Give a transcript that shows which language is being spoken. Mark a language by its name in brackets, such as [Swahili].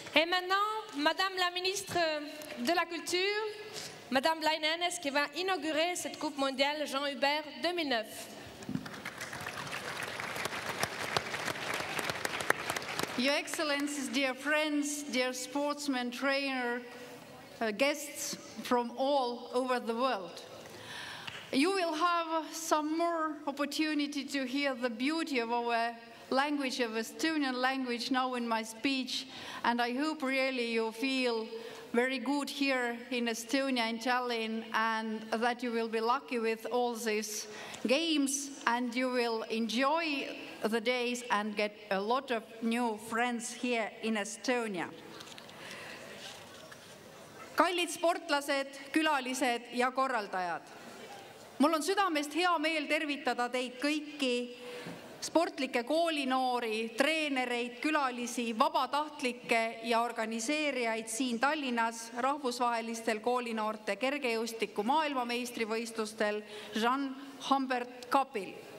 [French] Et maintenant, Madame la ministre de la Culture, Madame Laine Jänes, qui va inaugurer cette Coupe mondiale Jean-Hubert 2009. [English] Your Excellencies, dear friends, dear sportsmen, trainer, guests from all over the world. You will have some more opportunity to hear the beauty of our language, of Estonian language now in my speech, and I hope really you feel very good here in Estonia, in Tallinn, and that you will be lucky with all these games and you will enjoy the days and get a lot of new friends here in Estonia. [Estonian] Kallid sportlased, külalised ja korraldajad. Mul on südamest hea meel tervitada teid kõiki sportlikke koolinoori, treenereid, külalisi, vabatahtlikke ja organiseerijaid siin Tallinnas rahvusvahelistel koolinoorte kergejõustiku maailmameistrivõistlustel Jean-Humbert Cupil.